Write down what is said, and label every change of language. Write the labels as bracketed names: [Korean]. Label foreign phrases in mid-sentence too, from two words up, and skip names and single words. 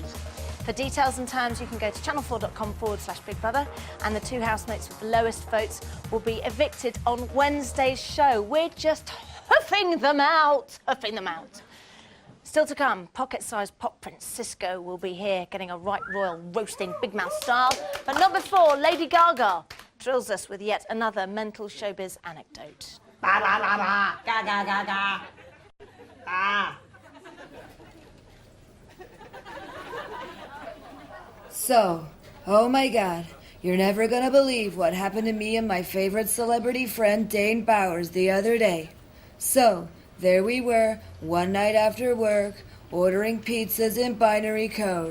[English] For details and terms, you can go to channel4.com/Big Brother, and the two housemates with the lowest votes will be evicted on Wednesday's show. We're just huffing them out. Still to come, pocket-sized pop prince Cisco will be here getting a right royal roasting Big Mouth style. But not before Lady Gaga drills us with yet another mental showbiz anecdote. Ba ba ba ba. Ga ga ga ga. Ah. So, oh my God, you're never gonna believe what happened to me and my favorite celebrity friend Dane Bowers the other day. So, there we were, one night after work, ordering pizzas in binary code.